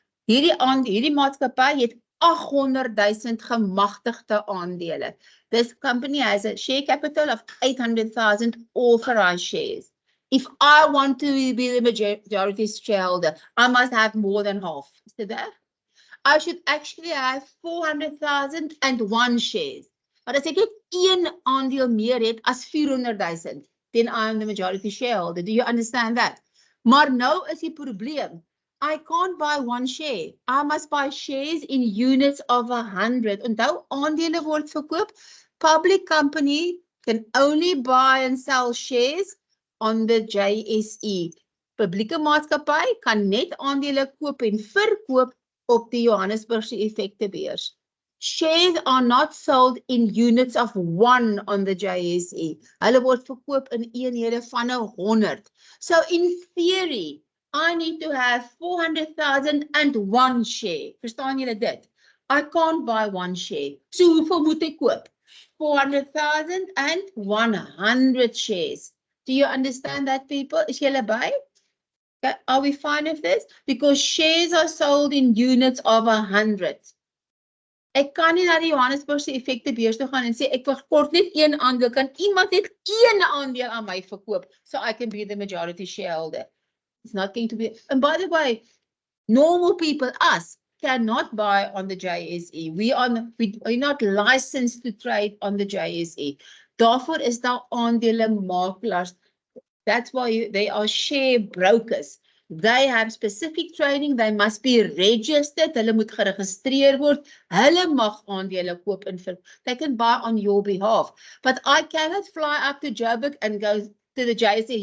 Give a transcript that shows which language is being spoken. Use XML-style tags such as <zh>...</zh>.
<af>Hierdie maatskappy het 800,000 gemagtigde aandele.</af> <en>This company has a share capital of 800,000 authorized shares. If I want to be the majority shareholder, I must have more than half. Is it there? I should actually have 400,001 shares.</en> <af>Maar as ek net een aandeel meer het as 400,000,</af> <en>then I am the majority shareholder. Do you understand that?</en> <af>Maar nou is die probleem.</af> <en>I can't buy one share. I must buy shares in units of 100.</en> <af>Onthou, aandele word verkoop.</af> <en>Public company can only buy and sell shares on the JSE.</en> <af>Publieke maatskappy kan net aandele koop en verkoop op die Johannesburgse effektebeurs.</af> <en>Shares are not sold in units of 1 on the JSE.</en> <af>Hulle word verkoop in eenhede van 100.</af> <en>So in theory, I need to have 400,001 share.</en> <af>Verstaan julle dit?</af> <en>I can't buy one share.</en> <af>So hoeveel moet ek koop?</af> <en>400,100 shares. Do you understand that, people?</en> <af>Is julle by?</af> <en>Okay. Are we fine with this? Because shares are sold in units of 100.</en> <af>Ek kan nie na die Johannesburgse effektebeurs toe gaan en sê ek verkoop net een aandeel. Kan iemand net een aandeel aan my verkoop</af> <en>so I can be the majority shareholder? It's not going to be. And by the way, normal people, us, cannot buy on the JSE. We are not licensed to trade on the JSE.</en> <af>Daarvoor is daar aandele makelaars.</af> <en>That's why they are share brokers. They have specific training. They must be registered.</en> <af>Hulle moet geregistreer word. Hulle mag aandele koop en verkoop.</af> <en>They can buy on your behalf. But I cannot fly up to Joburg and go to the JSE.</en>